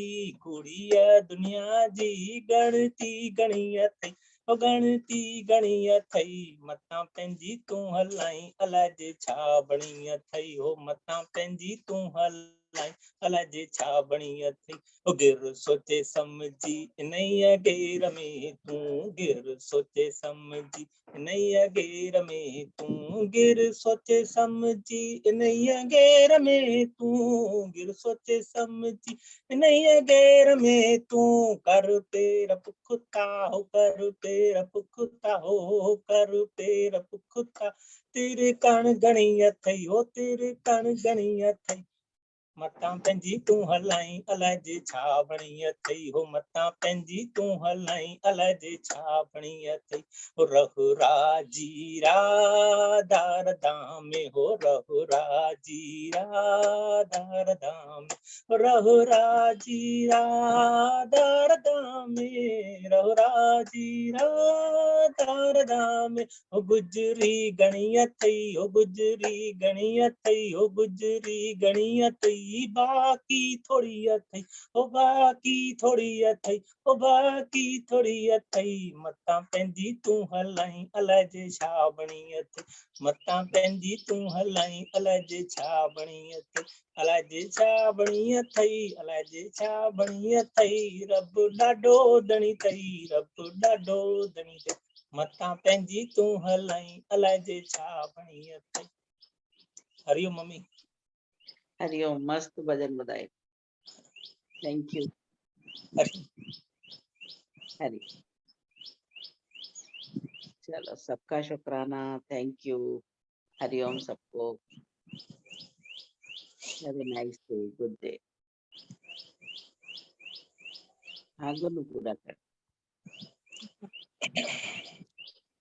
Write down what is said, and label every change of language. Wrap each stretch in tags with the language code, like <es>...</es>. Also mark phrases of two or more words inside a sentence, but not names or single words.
<sd>जी गणती गणी अथई ओ गणती गणी अथई मतां पंहिंजी तूं हलाई अलाए जे छा बणी अथई हो मतां पंहिंजी तूं हलाई अलाए जे छा बणी अथई ओ गिर सोचे समझी इन्हीअ गेर में तूं गिर सोचे समझी इन्हीअ गेर में तूं गिर सोचे समझी इन्हीअ गेर में तूं गिर सोचे समझी इन्हीअ गेर में तूं कर पेर पुख्ता हो कर पेर पुख्ता हो कर पेर पुख्ता तेरे कण घणी अथई हो तेरे कण घणी अथई मतां पंहिंजी तूं हलाई अलाए जे छा बणी अथई हो मतां पंहिंजी तूं हलाई अलाए जे छा बणी अथई हो रहु राजी दार दामे हो रहु राजी दार दामे रहु राजी दार दामे रहु राजी दार दामे हो गुजरी घणी अथई हो गुजरी घणी अथई हो गुजरी घणी अथई बाकी थोड़ी अथई ओ बाकी थोड़ी अथई ओ बाकी थोड़ी अथई मतां पंहिंजी तूं हलाई अलाए जे छा बणी अथई मतां पंहिंजी तूं हलाई अलाए जे छा बणी अथई अलाए जे छा बणी अथई अलाए जे छा बणी अथई रब ॾाढो धणी अथई रब ॾाढो धणी अथई मतां पंहिंजी तूं हलाई अलाए जे छा बणी अथई हरिओम मम्मी हरिओम मस्त भजन ॿुधाए</sd> <en>thank you</en> <sd>हरि</sd> <hi>हरि चलो सबका शुक्राना</hi> <en>thank you</en> <hi>हरिओम सबको</hi> <en>have a nice day good day</en> <hi>हाँ गुरु पूरा कर</hi>